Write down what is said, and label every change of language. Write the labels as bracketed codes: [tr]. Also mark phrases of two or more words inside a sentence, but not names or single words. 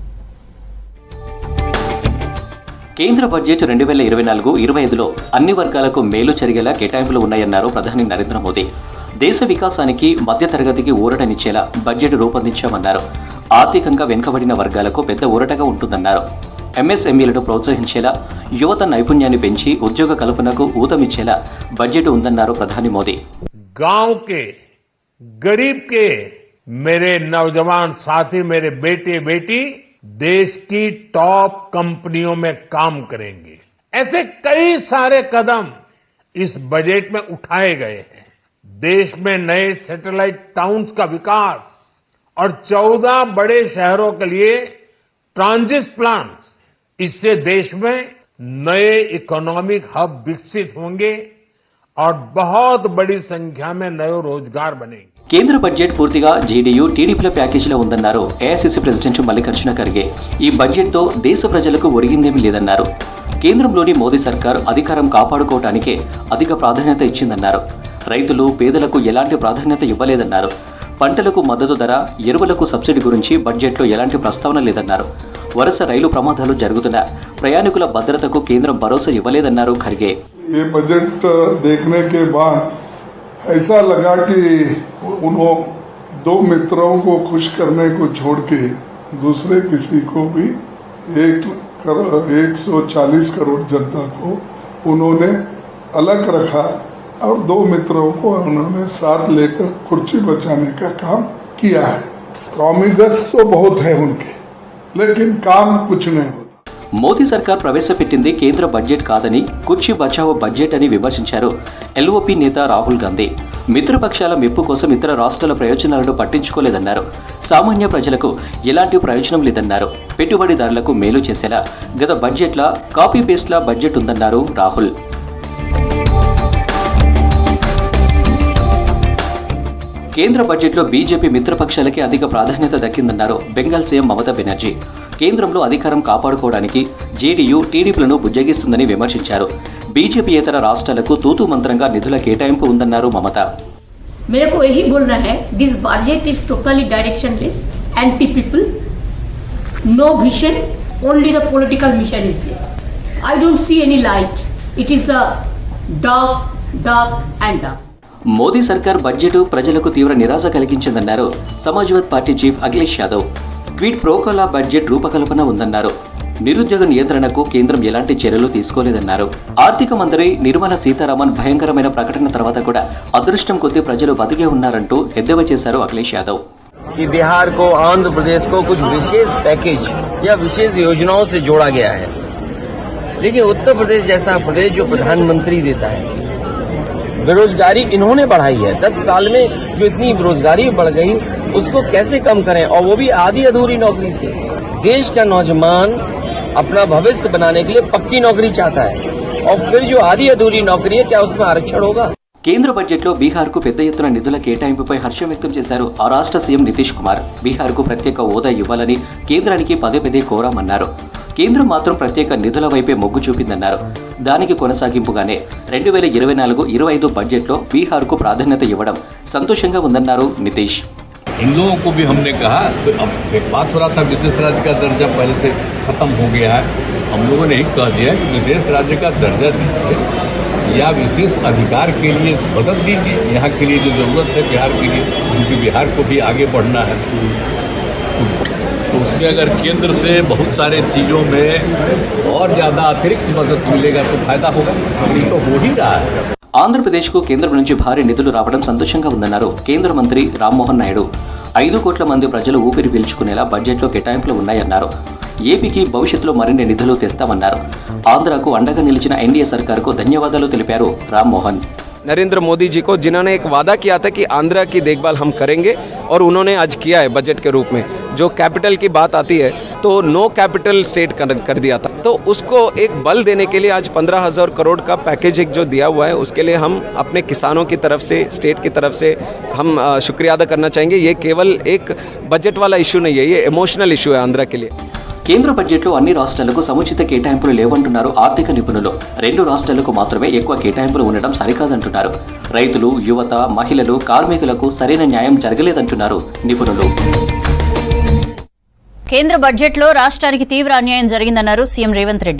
[te] కేంద్ర బడ్జెట్ 2024-25లో అన్ని వర్గాలకు మేలు జరిగేలా కేటాయింపులు ఉన్నాయన్నారు ప్రధాని నరేంద్ర మోదీ. దేశ వికాసానికి మధ్యతరగతికి ఊరటనిచ్చేలా బడ్జెట్ రూపొందించామన్నారు. ఆర్థికంగా వెనుకబడిన వర్గాలకు పెద్ద ఊరటగా ఉంటుందన్నారు. ఎంఎస్ఎంఈలను ప్రోత్సహించేలా, యువత నైపుణ్యాన్ని పెంచి ఉద్యోగ కల్పనకు ఊతమిచ్చేలా బడ్జెట్ ఉందన్నారు ప్రధాని మోదీ. [hi] गांव के गरीब के मेरे नौजवान साथी, मेरे बेटे बेटी देश की टॉप कंपनियों में काम करेंगे. ऐसे कई सारे कदम इस बजट में उठाए गए हैं. देश में नए [en] satellite towns [hi] का विकास और 14 बड़े शहरों के लिए [en] transit plans, [hi] इससे देश में नए [en] economic hub [hi] विकसित होंगे और बहुत बड़ी संख्या में नए रोजगार बनेंगे. [te] కేంద్ర బడ్జెట్ పూర్తిగా జేడీయూ, టీడీపీల ప్యాకేజీలో ఉందన్నారు ఏఐసీసీ ప్రెసిడెంట్ మల్లికార్జున ఖర్గే. ఈ బడ్జెట్తో దేశ ప్రజలకు ఒరిగిందేమీ లేదన్నారు. కేంద్రంలోని మోదీ సర్కార్ అధికారం కాపాడుకోవడానికే అధిక ప్రాధాన్యత ఇచ్చిందన్నారు. రైతులు, పేదలకు ఎలాంటి ప్రాధాన్యత ఇవ్వలేదన్నారు. పంటలకు మద్దతు ధర, ఎరువులకు సబ్సిడీ గురించి బడ్జెట్లో ఎలాంటి ప్రస్తావన లేదన్నారు. వరుస రైలు ప్రమాదాలు జరుగుతున్న ప్రయాణికుల భద్రతకు కేంద్రం భరోసా ఇవ్వలేదన్నారు ఖర్గే. [hi] ये बजट देखने के बाद ऐसा लगा कि उन्होंने दो मित्रों को खुश करने को छोड़ के दूसरे किसी को भी 140 करोड़ जनता को उन्होंने अलग रखा और दो मित्रों को उन्होंने साथ लेकर कुर्सी बचाने का काम किया है. प्रॉमिसेस तो बहुत है उनके, लेकिन काम कुछ नहीं होता. [te] మోదీ సర్కార్ ప్రవేశపెట్టింది కేంద్ర బడ్జెట్ కాదని, [hi] कुर्सी बचाओ [te] బడ్జెట్ అని విమర్శించారు ఎల్ఓపీ నేత రాహుల్ గాంధీ. మిత్రపక్షాల మెప్పు కోసం ఇతర రాష్ట్రాల ప్రయోజనాలను పట్టించుకోలేదన్నారు. సామాన్య ప్రజలకు ఎలాంటి ప్రయోజనం లేదన్నారు. పెట్టుబడిదారులకు మేలు చేసేలా గత బడ్జెట్ల కాపీ పేస్ట్ల బడ్జెట్ ఉందన్నారు రాహుల్. కేంద్ర బడ్జెట్లో బీజేపీ మిత్రపక్షాలకి అధిక ప్రాధాన్యత దక్కిందన్నారు బెంగాల్ సీఎం మమతా బెనర్జీ. కేంద్రంలో అధికారం కాపాడుకోవడానికి జేడీయూ, టీడీపీలను బుజ్జగిస్తుందని విమర్శించారు. బీజేపీయేతర రాష్ట్రాలకు తూతూ మంత్రంగా నిధుల కేటాయింపు ఉందన్నారు మమత. [hi] मेरे को यही बोलना है, [en] this budget is totally directionless, anti people, no vision, only the political mission is there. I don't see any light. It is the dark and dark. [te] మోదీ సర్కార్ బడ్జెట్ ప్రజలకు తీవ్ర నిరాశ కలిగించిందన్నారు సమాజ్వాద్ పార్టీ చీఫ్ అఖిలేష్ యాదవ్. క్విడ్ ప్రోకోలా బడ్జెట్ రూపకల్పన ఉందన్నారు. నిరుద్యోగ నియంత్రణకు కేంద్రం ఎలాంటి చర్యలు తీసుకోలేదన్నారు. ఆర్థిక మంత్రి నిర్మలా సీతారామన్ భయంకరమైన ప్రకటన తర్వాత కూడా అదృష్టం కొద్దీ ప్రజలు బతికే ఉన్నారంటూ ఎద్దేవా చేశారు అఖిలేష్ యాదవ్. [hi] कि बिहार को, आंध्र प्रदेश को कुछ विशेष पैकेज या विशेष योजनाओं से जोड़ा गया है, लेकिन उत्तर प्रदेश जैसा प्रदेश जो प्रधानमंत्री देता है, बेरोजगारी इन्होंने बढ़ाई है. 10 साल में जो इतनी बेरोजगारी बढ़ गई, उसको कैसे कम करें, और वो भी आधी अधूरी नौकरी से. देश का नौजवान अपना भविष्य बनाने के लिए पक्की नौकरी चाहता है, और फिर जो आधी अधूरी नौकरी है, क्या उसमें आरक्षण होगा? [te] కేంద్ర బడ్జెట్లో బీహార్కు పెద్ద ఎత్తున నిధుల కేటాయింపుపై హర్షం వ్యక్తం చేశారు ఆ రాష్ట్ర సీఎం నితీష్ కుమార్. బీహార్కు ప్రత్యేక హోదా ఇవ్వాలని కేంద్రానికి పదే పదే కోరామన్నారు. కేంద్రం మాత్రం ప్రత్యేక నిధుల వైపే మొగ్గు చూపిందన్నారు. దానికి కొనసాగింపుగానే 2024-25 బడ్జెట్లో బీహార్కు ప్రాధాన్యత ఇవ్వడం సంతోషంగా ఉందన్నారు నితీష్. [hi] इन लोगों को भी हमने कहा, तो अब एक बात हो रहा था विशेष राज्य का दर्जा पहले से खत्म हो गया है. हम लोगों ने कह दिया कि विशेष राज्य का दर्जा दीजिए या विशेष अधिकार के लिए मदद दीजिए. यहाँ के लिए जो जरूरत है बिहार के लिए, क्योंकि बिहार को भी आगे बढ़ना है, तो उसमें अगर केंद्र से बहुत सारे चीज़ों में और ज़्यादा अतिरिक्त मदद मिलेगा तो फायदा होगा. अभी तो हो ही रहा है. [te] ఆంధ్రప్రదేశ్కు కేంద్రం నుంచి భారీ నిధులు రావడం సంతోషంగా ఉందన్నారు కేంద్ర మంత్రి రామ్మోహన్ నాయుడు. 5 కోట్ల మంది ప్రజలు ఊపిరి పీల్చుకునేలా బడ్జెట్లో కేటాయింపులు ఉన్నాయన్నారు. ఏపీకి భవిష్యత్తులో మరిన్ని నిధులు తెస్తామన్నారు. ఆంధ్రకు అండగా నిలిచిన ఎన్డీఏ సర్కార్కు ధన్యవాదాలు తెలిపారు రామ్మోహన్. [hi] नरेंद्र मोदी जी को, जिन्होंने एक वादा किया था कि आंध्रा की देखभाल हम करेंगे, और उन्होंने आज किया है बजट के रूप में. जो कैपिटल की बात आती है तो [en] no capital state [hi] कर दिया था, तो उसको एक बल देने के लिए आज 15,000 करोड़ का पैकेज एक जो दिया हुआ है, उसके लिए हम अपने किसानों की तरफ से, स्टेट की तरफ से हम शुक्रिया अदा करना चाहेंगे. ये केवल एक बजट वाला इशू नहीं है, ये [en] emotional issue [hi] है आंध्रा के लिए. [te] కేంద్ర బడ్జెట్లో అన్ని రాష్ట్రాలకు సముచిత కేటాయింపులు లేవంటున్నారు ఆర్థిక నిపుణులు. 2 రాష్ట్రాలకు మాత్రమే ఎక్కువ కేటాయింపులు ఉండడం సరికాదంటున్నారు. రైతులు, యువత, మహిళలు, కార్మికులకు సరైన న్యాయం జరగలేదంటున్నారు నిపుణులు. కేంద్ర బడ్జెట్లో రాష్ట్రానికి తీవ్ర అన్యాయం జరిగిందన్నారు సీఎం రేవంత్ రెడ్డి.